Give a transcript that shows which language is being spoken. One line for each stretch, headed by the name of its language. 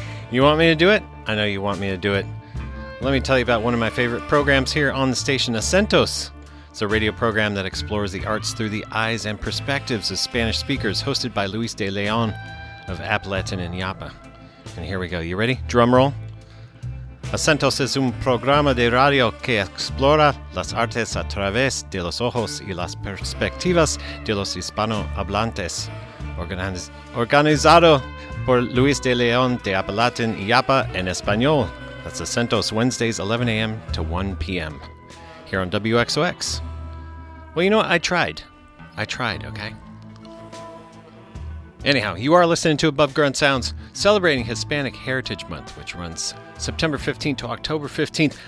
English: You want me to do it? I know you want me to do it. Let me tell you about one of my favorite programs here on the station, Acentos. It's a radio program that explores the arts through the eyes and perspectives of Spanish speakers, hosted by Luis de Leon of Appalachian and Yapa. And here we go. You ready? Drum roll.
Spanish: Acentos es un programa de radio que explora las artes a través de los ojos y las perspectivas de los hispanohablantes. Organizado por Luis de León de Apalatin y Yapa en Español.
English: That's Acentos, Wednesdays, 11 a.m. to 1 p.m. here on WXOX. Well, you know what? I tried, okay? Anyhow, you are listening to Above Ground Sounds, celebrating Hispanic Heritage Month, which runs September 15th to October 15th.